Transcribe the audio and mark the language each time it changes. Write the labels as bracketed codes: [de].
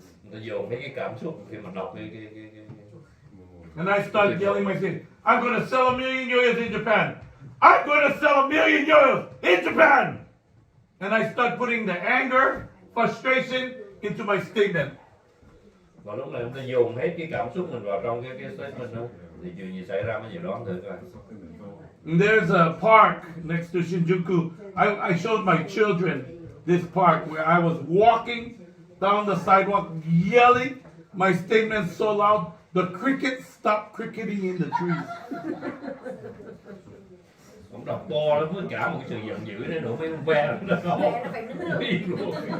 [vi] tôi dồn mấy cái cảm xúc khi mà đọc cái [en] And I start yelling my statement. I'm going to sell 1,000,000 yoyos in Japan. I'm going to sell 1,000,000 yoyos in Japan. And I start putting the anger, frustration into my statement. [vi] Và lúc này chúng ta dồn hết cái cảm xúc mình vào trong cái statement đó, thì chuyện gì xảy ra mới gì đó thử coi. [en] And there's a park next to Shinjuku. I showed my children this park where I was walking down the sidewalk yelling my statement so loud the crickets stopped cricketing in the trees. [vi] Ông đọc to lắm với cả một cái sự giận dữ đến nỗi mấy con ve nó không biết luôn.